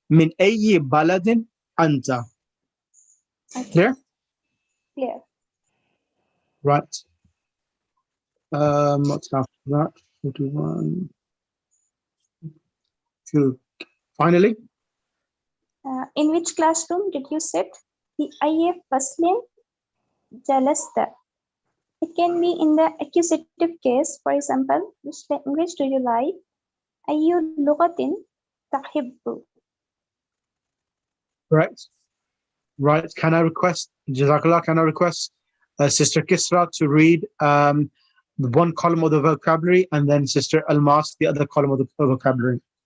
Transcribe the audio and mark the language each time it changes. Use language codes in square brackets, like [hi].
[ar] Min ayyi baladin anta. [en] Clear? Clear. Right. What's after that? 41. 2. Finally. In which classroom did you sit? The [ar] أي فصل جلست. [en] It can be in the accusative case. For example, which language do you like? [ar] أي لغة تحب? [en] Right. Right. Can I request, Jazakallah, can I request Sister Kisra to read the one column of the vocabulary, and then Sister Almas the other column of the vocabulary?